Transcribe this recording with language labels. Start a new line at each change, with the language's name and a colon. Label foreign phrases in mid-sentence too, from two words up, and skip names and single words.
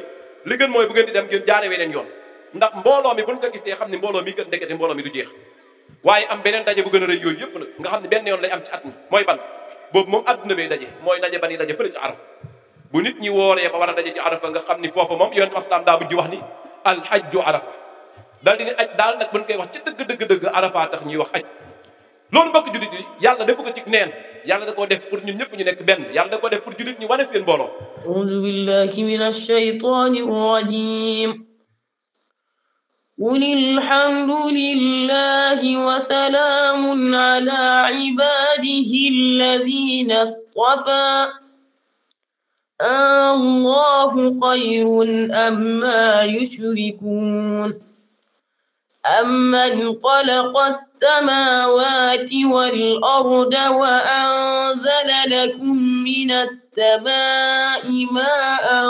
Wolof: li gën mooy bu ngeen di dem ngeen jaare weneen yoon ndax mbooloo mi buñ ko gisee xam ne mbooloo mi gën ndekete mbooloo mi du jeex waaye am beneen daje bu gën a rëy yooyu yëpp nag nga xam ne benn yoon lay am ci at mi mooy ban boobu moom adduna bay daje mooy daje ba ni daje fële ci arafa bu nit ñi wooree ba war a daje ci arafa nga xam ni foofa moom yonent bi asalaam daa bujji wax ni
Arabic: الحج عرفة
Wolof: daal di ne aj daal nag buñ koy wax ci dëgg arafa tax ñuy wax aj loolu mbokk jullit yi yàlla defu ko ci neen yàlla da koo def pour ñun ñëpp ñu nekk benn yàlla da koo def pour jullit ñi wane seen mbooloo
Arabic: أعوذ بالله من الشيطان الرجيم قل الحمد لله وسلام على عباده الذين اصطفى الله خير أما يشركون أمن خلق السماوات والأرض وأنزل لكم من السماء ماء